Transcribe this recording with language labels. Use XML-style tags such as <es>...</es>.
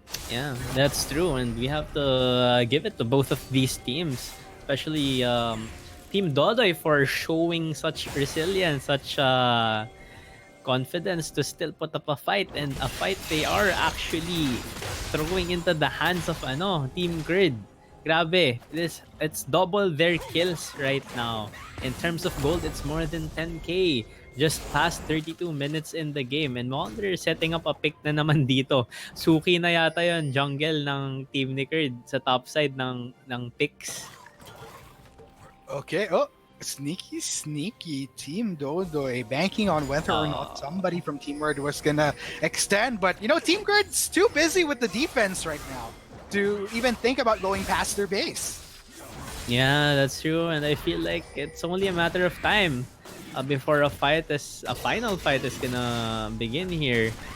<en>Yeah, that's true, and we have to give it to both of these teams, especially Team Dodoy for showing such resilience, such confidence to still put up a fight, and a fight they are actually throwing into the hands of Team Kurd. Grabe, it's double their kills right now. In terms of gold, it's more than 10k. Just past 32 minutes in the game, and Monder setting up a pick</en> <tl>na naman dito. Suki na yata yon jungle ng team ni Kurd sa top side ng picks.</tl> <en>Okay, sneaky Team Dodoy banking on whether or not somebody from Team Kurd was gonna extend, but you know, Team Kurd's too busy with the defense right now to even think about going past their base. Yeah, that's true, and I feel like it's only a matter of time before a final fight is gonna begin here.</en>